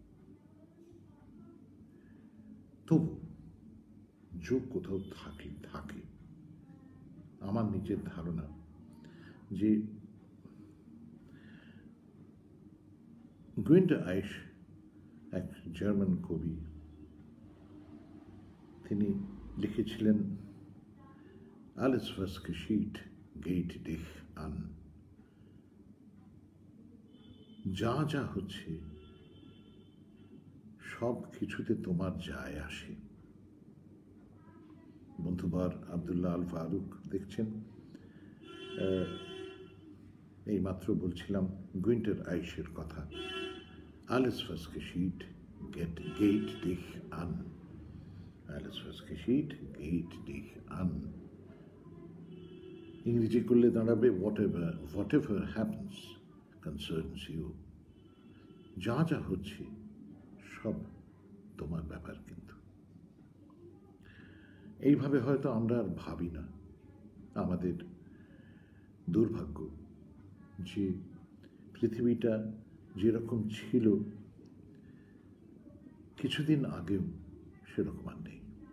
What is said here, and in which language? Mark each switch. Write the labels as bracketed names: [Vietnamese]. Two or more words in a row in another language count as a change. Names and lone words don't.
[Bangla] তবু যোগ কোথাও থাকে। আমার নিজের ধারণা যে গুইন্টার আইশ এক জার্মান কবি, তিনি লিখেছিলেন [German] alles was geschieht geht dich an, [Bangla] যা যা হচ্ছে সব কিছুতে তোমার যায় আসে। বন্ধুবার আব্দুল্লাহ আল ফারুক দেখছেন, এইমাত্র বলছিলাম গুইন্টার আইশের কথা, [German] alles was geschieht geht dich an, alles was geschieht geht dich an। [Bangla] ইংরেজি করলে দাঁড়াবে [English] whatever happens concerns you, [Bangla] যা যা হচ্ছে সব তোমার ব্যাপার। কিন্তু এইভাবে হয়তো আমরা আর ভাবি না। আমাদের দুর্ভাগ্য যে পৃথিবীটা যেরকম ছিল কিছুদিন আগেও সেরকম আর নেই।